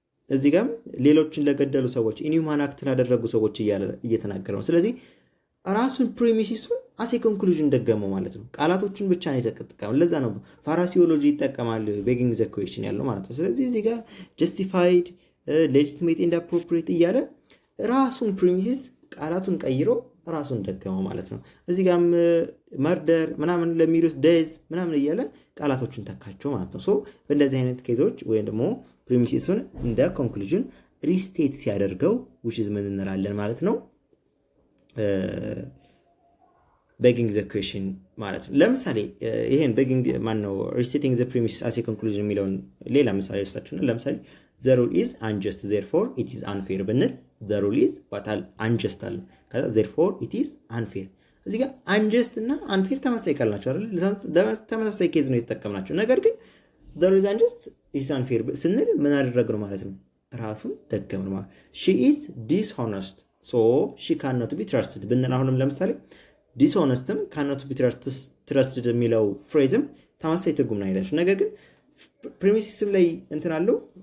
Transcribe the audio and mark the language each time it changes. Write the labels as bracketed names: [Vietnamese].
[Amharic] እዚህ ጋር ሌሎችን ለገደሉ ሰዎች ኢንሁማን አክት ላደረጉ ሰዎች እየተናገረ ነው። ስለዚህ ራሱን ፕሪሚሲሱን አሴ ኮንክሉዥን ደገመው ማለት ነው። ቃላቶቹን ብቻ ነው የተጠቀመው። ለዛ ነው ፋራሲዮሎጂ ይጠቀማል ቤጊንግ ዘ ኩዌሽን ያለው ማለት ነው። ስለዚህ እዚህ ጋር ጀስቲፋይድ ሌጂቲሜት ኤንድ አፕሮፕሪየት እያለ ራሱን ፕሪሚሲስ ቃላቱን ቀይሮ ራሱን ደገመው ማለት ነው። እዚህ ጋርም መርደር ምናምን ለሚሉት ዴዝ ምናምን እያለ ቃላቶቹን ተካቸው ማለት ነው። ሶ በእንደዚህ አይነት ኬዞች ወይም ደግሞ ፕሪሚሲሱን እንደ ኮንክሉዥን ሪስቴት ሲያደርገው which is ምን እንላለን ማለት ነው? [English] begging the question [Amharic] ማለት ነው። ለምሳሌ ይሄን begging ማነው [English] restating the premise as a conclusion [Amharic] የሚለውን ሌላ ምሳሌ ልስጣችሁ ነው። ለምሳሌ [English] the rule is unjust therefore it is unfair [Amharic] ብንል [English] the rule is what unjust [Amharic] አለ። ከዛ [English] therefore it is unfair። [Amharic] እዚህ ጋር unjust እና unfair ተመሳሳይ ቃል ናቸው አይደል? ተመሳሳይ ኬዝ ነው የተጠቀምናቸው። ነገር ግን [English] the rule is unjust it is unfair [Amharic] ስንል ምን አደረግነው ማለት ነው? ራሱን ደገምነው ማለት [English] she is dishonest so she cannot be trusted [Amharic] ብንል አሁንም ለምሳሌ ዲስሆነስትም [English] cannot be trusted [Amharic] የሚለው ፍሬዝም ተመሳሳይ ትርጉም ነው ያላችሁ። ነገር ግን ፕሪሚሲስም ላይ እንትን አለው